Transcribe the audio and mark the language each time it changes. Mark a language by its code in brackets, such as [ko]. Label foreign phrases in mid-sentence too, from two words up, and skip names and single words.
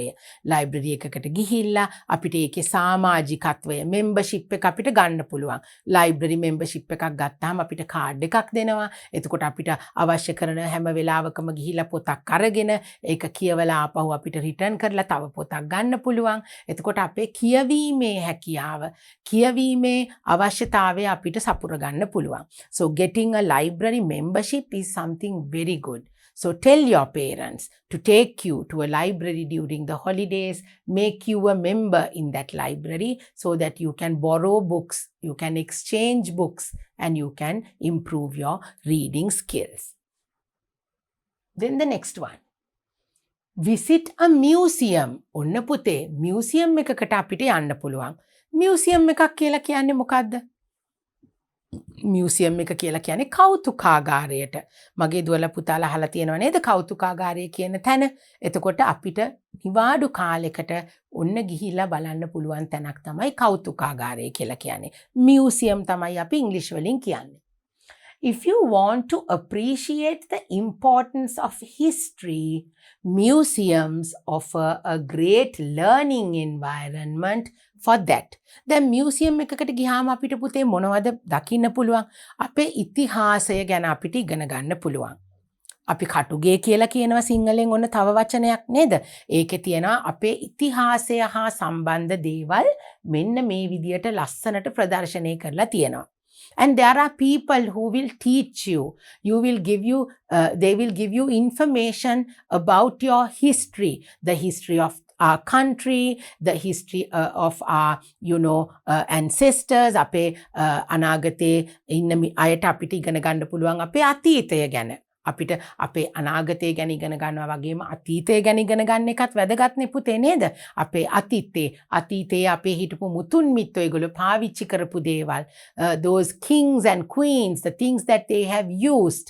[si] library එකකට ගිහිල්ලා අපිට ඒකේ සමාජිකත්වය membership එක අපිට ගන්න පුළුවන්. [en] library membership [si] එකක් ගත්තාම අපිට card එකක් දෙනවා. එතකොට අපිට අවශ්‍ය කරන හැම වෙලාවකම ගිහිල්ලා පොතක් අරගෙන ඒක කියවලා ආපහු අපිට return කරලා තව පොතක් ගන්න පුළුවන්. එතකොට අපේ කියවීමේ හැකියාව, කියවීමේ අවශ්‍යතාවය අපිට සපුර ගන්න පුළුවන්. [en] So getting a library membership is something very good. So tell your parents to take you to a library during the holidays, make you a member in that library so that you can borrow books, you can exchange books, and you can improve your reading skills. Then the next one. Visit a museum. [si] ඔන්න පුතේ museum එකකට අපිට යන්න පුළුවන්. museum එකක් කියලා කියන්නේ මොකද්ද? මියුසියම් එක කියලා කියන්නේ කෞතුකාගාරයට. මගේ දුවලා පුතාලා අහලා තියෙනව නේද කෞතුකාගාරය කියන තැන. එතකොට අපිට නිවාඩු කාලයකට ඔන්න ගිහිල්ලා බලන්න පුළුවන් තැනක් තමයි කෞතුකාගාරය කියලා කියන්නේ. මියුසියම් තමයි අපි ඉංග්‍රීසි වලින් කියන්නේ. [en] If you want to appreciate the importance of history, museums offer a great learning environment for that. [si] දැන් මියුසියම් එකකට ගියාම අපිට පුතේ මොනවද දකින්න පුළුවන්? අපේ ඉතිහාසය ගැන අපිට ඉගෙන ගන්න පුළුවන්. අපි කටුගේ කියලා කියනවා සිංහලෙන් ඔන්න තව වචනයක් නේද? ඒකේ තියෙනවා අපේ ඉතිහාසය හා සම්බන්ධ දේවල් මෙන්න මේ විදියට ලස්සනට ප්‍රදර්ශනය කරලා තියෙනවා. [en] And there are people who will teach you. They will give you information about your history, the history of our country, the history of our, ancestors. [si] අපේ අනාගතේ ඉන්න අයට අපිට ඉගෙන ගන්න පුළුවන් අපේ අතීතය ගැන. අපිට අපේ අනාගතය ගැන ඉගෙන ගන්නවා වගේම අතීතය ගැන ඉගෙන ගන්න එකත් වැදගත්නේ පුතේ නේද? අපේ අතීතයේ අපේ හිටපු මුතුන් මිත්තෝ ඒගොල්ලෝ පාවිච්චි කරපු දේවල්, [en] those kings and queens, the things that they have used.